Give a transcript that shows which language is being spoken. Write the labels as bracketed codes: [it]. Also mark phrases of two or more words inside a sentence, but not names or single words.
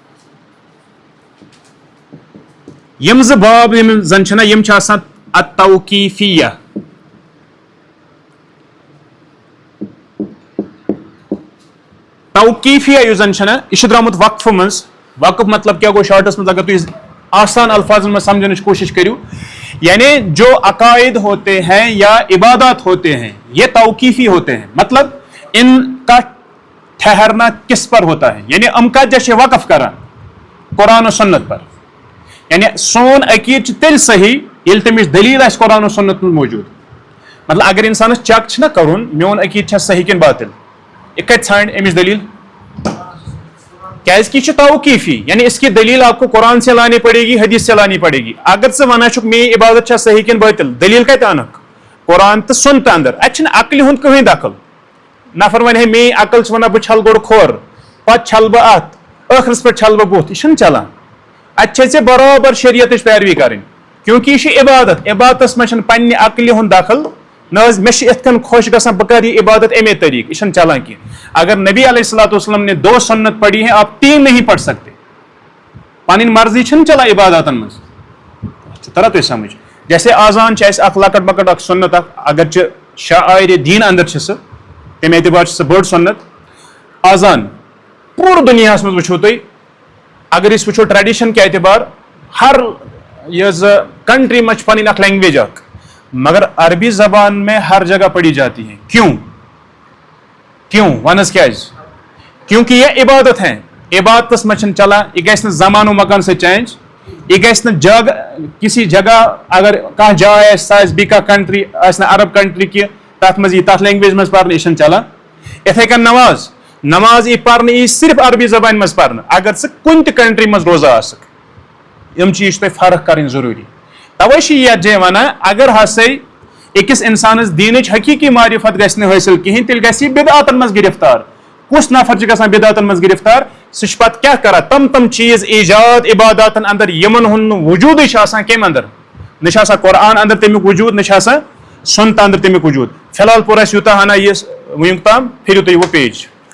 [ks] یِم زٕ باب یِم زن چھِ نہ یِم چھِ آسان التوقیٖفیہ توقیٖفیہ یُس زن چھُ نہ یہِ چھُ درٛامُت وقفہٕ منٛز وقف مطلب کیا گوٚو شاٹس منٛز اگر تُہۍ آسان الفاظن منٛز سمجھنٕچ کوشش کٔرِو [ur] یعنی جو عقائد ہوتے ہیں یا عبادات ہوتے ہیں یہ توقیفی ہوتے ہیں مطلب ان کا ٹھہرنا کس پر ہوتا ہے یعنی ام کا جیسے [ks] وقف کران قرآن و سنت پر یعنی سون عقید چھُ تیٚلہِ صحیح ییٚلہِ تٔمِچ دلیٖل آسہِ قرآن و سنت منٛز موجوٗد مطلب اگر انسانس چیک چھُ نہ کرُن میون عقید چھا صحیح کِنہٕ باطل یہ کتہِ ژھانڈِ امِچ دلیٖل کیازِ کہ یہ چھُ توقیٖفی [ur] یعنی اس کی دلیل آپ کو قرآن سے لانی پڑے گی حدیث سے لانی پڑے گی [ks] اگر ژٕ ونان چھُکھ میٲنۍ عبادت چھا صحیح کِنہٕ باطل دلیل کتہِ انکھ قرآن تہٕ سنتہٕ اندر اتہِ چھُنہٕ عقلہِ ہُنٛد کٕہٕنۍ دخل نفر ونہِ ہے میٲنۍ عقل چھِ ونان بہٕ چھلہٕ گۄڈٕ کھۄر پتہٕ چھلہٕ بہٕ اتھ ٲخرس پٮ۪ٹھ چھلہٕ بہٕ بُتھ یہِ چھُنہٕ چلان اتہِ چھے ژےٚ برابر شریعتٕچ پیروی کرٕنۍ کیونکہ یہ چھِ عبادت عبادتس منٛز چھنہٕ پننہِ عقلہِ ہُنٛد دخل نہ حظ مےٚ چھِ یِتھ کٔنۍ خۄش گژھان بہٕ کرٕ یہِ عبادت امے طریقہٕ یہ چھنہٕ چلان کینٛہہ [ur] اگر نبی علیہ الصلوۃ والسلام نے 2 سنت پڑھی ہیں آپ 3 نہیں پڑھ سکتے [ks] پنٕنۍ مرضی چھنہٕ چلان عباداتن منٛز تران تۄہہِ سمجھ جیسے آزان چھِ اَسہِ اکھ لۄکٕٹ مۄکٕٹ اکھ سنت اکھ اگر چہِ شاعرِ دیٖن اندر چھِ سُہ تمہِ اعتبار چھِ سُہ بٔڑ سنت آزان پوٗرٕ دُنیاہس منٛز وٕچھو تُہۍ اگر أسۍ وٕچھو ٹریڈِشن کہِ اعتبار ہر یۄس کنٹری منٛز چھِ پنٕنۍ اکھ لینگویج اکھ [ur] مگر عربی زبان میں ہر جگہ پڑھی جاتی ہے [ks] کیوں ونس کیازِ [ur] کیونکہ یہ عبادت ہیں [ks] عبادتس منٛز چھنہٕ چلان یہ گژھِ نہٕ زمان و مکان سۭتۍ چینج یہ گژھِ نہٕ کسی جگہ اگر کانٛہہ جاے آسہِ سۄ آسہِ بیٚیہِ کانٛہہ کنٹری آسہِ نہٕ عرب کنٹری کینٛہہ تتھ منٛز یی تتھ لینگویج منٛز پرنہٕ یہِ چھنہٕ چلان یِتھے کٔنۍ نماز یی پرنہٕ یی صرف عربی زبانہِ منٛز پرنہٕ اگر ژٕ کُنہِ تہِ کنٹری منٛز روزان آسکھ یِم چیٖز چھِ تۄہہِ فرق کرٕنۍ ضروٗری توے چھِ یتھ جایہِ ونان اگر ہسا أکِس انسانس دیٖنٕچ حقیٖقی معرفت گژھِ نہٕ حٲصِل کِہینۍ تیٚلہِ گژھِ یہِ بدعاتن منٛز گرفتار کُس نفر چھُ گژھان بدعاتن منٛز گرفتار سُہ چھُ پتہٕ کیاہ کران تِم چیٖز ایجاد عباداتن اندر یِمن ہُنٛد نہٕ وجوٗدٕے چھُ آسان کمہِ اندر نہ چھُ آسان قرآن اندر تمیُک وجوٗد نہ چھُ آسان سنت اندر تمیُک وجوٗد فی الحال پوٚر اَسہِ یوٗتاہ ہنا یہِ وٕنیُک تام پھِرِو تُہۍ وہ پیج